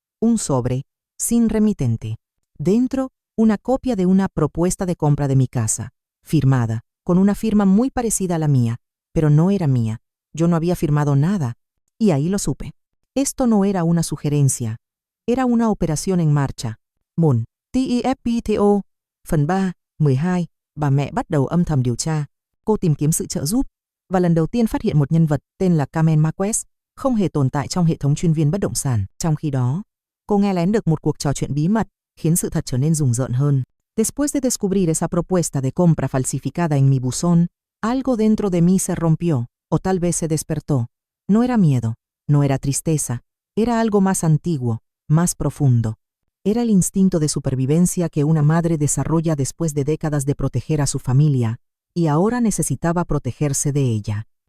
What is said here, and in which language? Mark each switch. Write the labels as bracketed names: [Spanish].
[Spanish] Un sobre, sin remitente. Dentro, una copia de una propuesta de compra de mi casa, firmada, con una firma muy parecida a la mía, pero no era mía. Yo no había firmado nada, y ahí lo supe. Esto no era una sugerencia, era una operación en marcha. [Vietnamese] Môn, TEFPTO, phần 3, 12, bà mẹ bắt đầu âm thầm điều tra. Cô tìm kiếm sự trợ giúp, và lần đầu tiên phát hiện một nhân vật tên là Carmen Marquez, không hề tồn tại trong hệ thống chuyên viên bất động sản. Trong khi đó, cô nghe lén được một cuộc trò chuyện bí mật, khiến sự thật trở nên rùng rợn hơn. [Spanish] Después de descubrir esa propuesta de compra falsificada en mi buzón, algo dentro de mí se rompió, o tal vez se despertó. No era miedo, no era tristeza, era algo más antiguo, más profundo. Era el instinto de supervivencia que una madre desarrolla después de décadas de proteger a su familia, y ahora necesitaba protegerse de ella.